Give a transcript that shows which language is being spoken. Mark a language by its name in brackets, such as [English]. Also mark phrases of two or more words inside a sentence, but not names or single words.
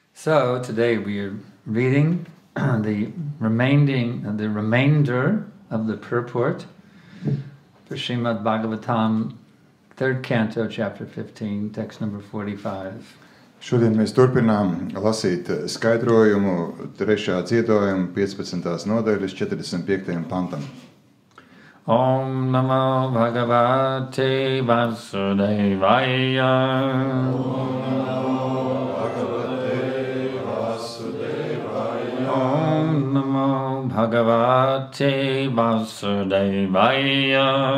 [English] So today we are reading the remainder of the purport for Srimad Bhagavatam, 3rd canto, chapter 15, text number 45. [Latvian] Šodien mēs turpinām lasīt skaidrojumu 3. dziedājuma 15. nodaļas 45. pantam. [Sanskrit] Om Namo Bhagavate Vasudevaya. Om Namo Bhagavate Vasudevaya.